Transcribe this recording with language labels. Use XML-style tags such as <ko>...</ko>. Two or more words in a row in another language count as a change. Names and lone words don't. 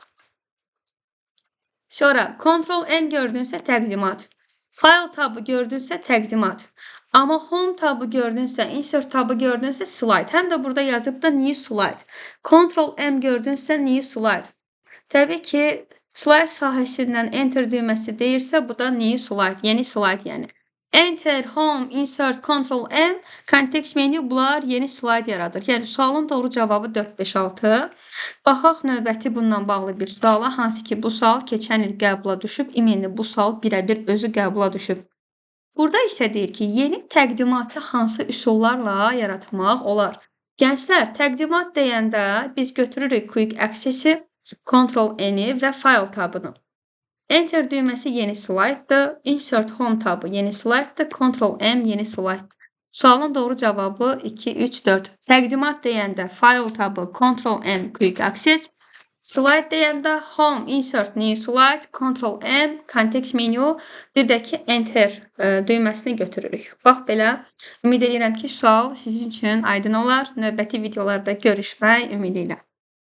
<az>Sonra Ctrl-N gördünsə, təqdimat. File tabı gördünsə, təqdimat. Amma Home tabı gördünsə, Insert tabı gördünsə, slide. Həm də burada yazıb da</az> <en>New Slide.</en> <az>Ctrl-M gördünsə,</az> <en>New Slide.</en> <az>Təbii ki, slide sahəsindən Enter düyməsi deyirsə, bu da</az> <en>New Slide,</en> <az>yeni slide yəni. Enter, Home, Insert, Ctrl-M, kontekst menü bunlar yeni slide yaradır. Yəni, sualın doğru cavabı 4-5-6. Baxaq növbəti bununla bağlı bir suala, hansı ki, bu sual keçən il qəbula düşüb, iminli bu sual birə-bir özü qəbula düşüb. Burada isə deyir ki, yeni təqdimatı hansı üsullarla yaratmaq olar? Gənclər, təqdimat deyəndə biz götürürük</az> <en>Quick Access-</en> <az>i, Ctrl-N-i və File tabını. Enter düyməsi yeni slayddır, Insert Home tabı yeni slayddır, Ctrl-M yeni slayddır. Sualın doğru cavabı 2, 3, 4. Təqdimat deyəndə File tabı, Ctrl-N,</az> <en>Quick Access.</en> <az>Slide deyəndə Home, Insert,</az> <en>New Slide,</en> <az>Ctrl-M, kontekst menü, bir də ki, Enter düyməsini götürürük. Bax belə, ümid edirəm ki, sual sizin üçün aydın olar. Növbəti videolarda görüşmək ümidi ilə.</az>